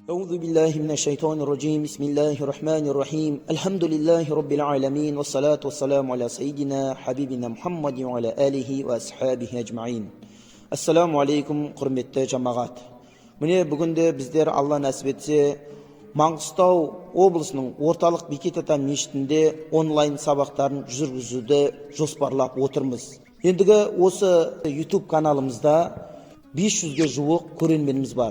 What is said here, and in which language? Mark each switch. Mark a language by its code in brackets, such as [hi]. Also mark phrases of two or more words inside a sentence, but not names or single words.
[ar] أعوذ بالله من الشيطان الرجيم بسم الله الرحمن الرحيم الحمد لله رب العالمين والصلاة والسلام على سيدنا حبيبنا محمد وعلى آله وأصحابه أجمعين. السلام عليكم [kk] құрметті жамағат. Міне бүгінде біздер Алла нәсіп етсе Маңғыстау облысының орталық Бекет Ата мешітінде онлайн сабақтарын жүргізуді жоспарлап отырмыз. Ендігі осы YouTube каналымызда 500-ге жуық көрерменіміз бар.